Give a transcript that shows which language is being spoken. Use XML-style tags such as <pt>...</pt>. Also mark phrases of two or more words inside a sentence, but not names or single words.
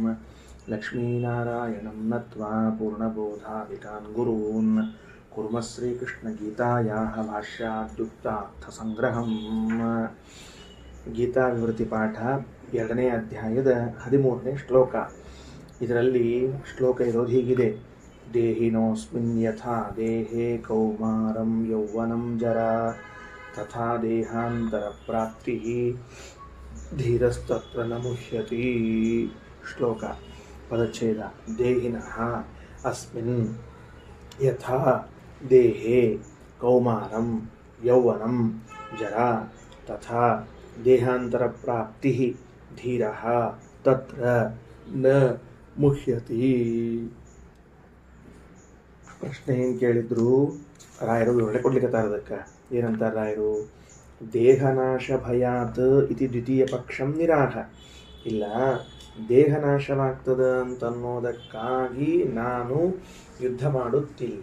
<sa>ಲಕ್ಷ್ಮೀನಾರಾಯಣಂ ನತ್ವಾ ಪೂರ್ಣಬೋಧಾದಿಕಾನ್ ಗುರೂನ್ ಕುರ್ಮ ಶ್ರೀಕೃಷ್ಣಗೀತಾಯಾಃ ಭಾಷ್ಯಾದ್ಯುಕ್ತಾರ್ಥಸಂಗ್ರಹಂ.</sa> <kn>ಗೀತಾ ವಿವೃತಿ ಪಾಠ 2ನೇ ಅಧ್ಯಾಯದ 13ನೇ ಶ್ಲೋಕ. ಇದರಲ್ಲಿ ಶ್ಲೋಕ ಇರೋದು ಹೀಗಿದೆ:</kn> <sa>ದೇಹಿನೋಸ್ಮಿನ್ ಯಥಾ ದೇಹೇ ಕೌಮಾರಂ ಯೌವನಂ ಜರಾ ತಥಾ ದೇಹಾಂತರ ಪ್ರಾಪ್ತಿ ಧೀರಸ್ತತ್ರ ನ ಮುಹ್ಯತಿ.</sa> <kn>ಶ್ಲೋಕ ಪದಚ್ಛೇದ.</kn> <sa>ದೇಹಿನಃ ಅಸ್ಮಿನ್ ಯಥಾ ದೇಹೇ ಕೌಮಾರಂ ಯೌವನಂ ಜರಾ ತಥಾ ದೇಹಾಂತರ ಪ್ರಾಪ್ತಿ ಧೀರಃ ತತ್ರ ನ ಮುಹ್ಯತಿ.</sa> <kn>ಪ್ರಶ್ನೆ ಏನು ಕೇಳಿದ್ರು ರಾಯರು ವಿವರಣೆ ಕೊಡ್ಲಿಕ್ಕೆ ಅದಕ್ಕೆ ಏನಂತಾರೆ ರಾಯರು?</kn> <sa>ದೇಹನಾಶ ಭಯಾತ್ ಇತಿ ದ್ವಿತೀಯ ಪಕ್ಷಂ ನಿರಾಹ.</sa> <kn>ಇಲ್ಲ, ದೇಹನಾಶವಾಗ್ತದ ಅಂತನ್ನೋದಕ್ಕಾಗಿ ನಾನು ಯುದ್ಧ ಮಾಡುತ್ತಿಲ್ಲ.</kn>